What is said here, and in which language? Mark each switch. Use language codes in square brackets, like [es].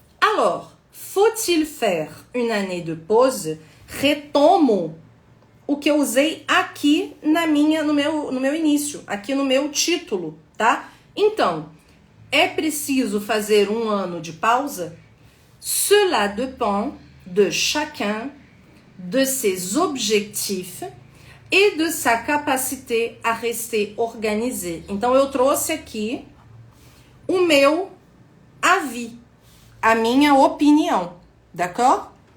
[fr] Alors, faut-il faire une année de pause? [pt] Retomo o que eu usei aqui no meu início, aqui no meu título, tá? Então, é preciso fazer um ano de pausa? [fr] Cela dépend de chacun, de ses objectifs et de sa capacité à rester organisé. [pt] Então, eu trouxe aqui o meu avis, a minha opinião, d'accord?